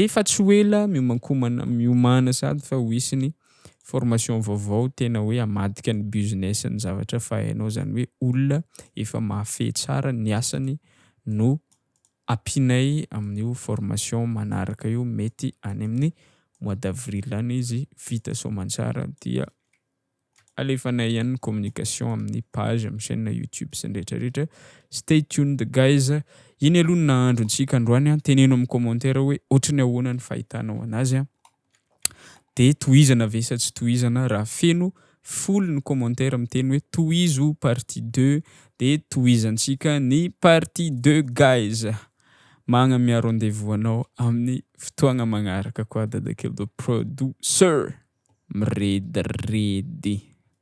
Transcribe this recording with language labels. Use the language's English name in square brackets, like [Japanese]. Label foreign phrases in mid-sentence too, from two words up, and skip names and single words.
[Malagasy] efa tsy ho ela miomana sady fa ho hisy ny formation vaovao tena hoe hamadika ny business ny zavatra fa hainao zany hoe olona efa mahafehy tsara ny asany no ampinay amin'io formation manaraka io mety any amin'ny [French] mois d'avril [Malagasy] any izy vita soamantsara dia alefanay ihany ny communication amin'ny page amin'ny chaîne YouTube sy ny rehetrarehetra. [English] Stay tuned guys. [Malagasy] Iny aloha ny nahandrontsika androany teneno amin'ny commentaire hoe ohatrany ahoana ny fahitanao anazy de tohizana ve sa tsy tohizana raha feno full ny commentaire miteny hoe tohizo partie 2 de tohizantsika ny partie 2 guys. Magnamia rendez-vous anao amin'ny fotoagna magnaraka koa dadakely [English] the producer. [Malagasy] Miredredy.